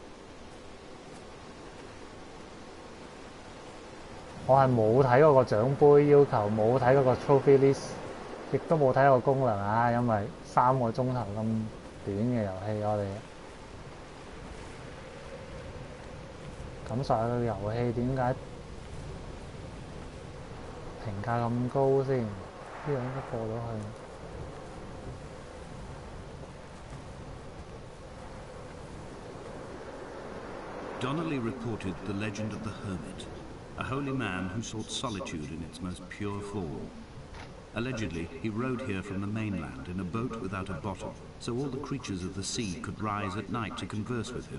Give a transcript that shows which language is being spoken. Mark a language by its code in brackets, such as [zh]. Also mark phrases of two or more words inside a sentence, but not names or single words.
[yue] 我係冇睇嗰個獎杯要求，冇睇嗰個 [en] trophy list， [yue] 亦都冇睇個功能啊，因為3個鐘頭咁短嘅遊戲，我哋感受下個遊戲點解評價咁高先？呢個應該過到去。 [en] Donnelly reported the legend of the hermit, a holy man who sought solitude in its most pure form. Allegedly, he rode here from the mainland in a boat without a bottom, so all the creatures of the sea could rise at night to converse with him.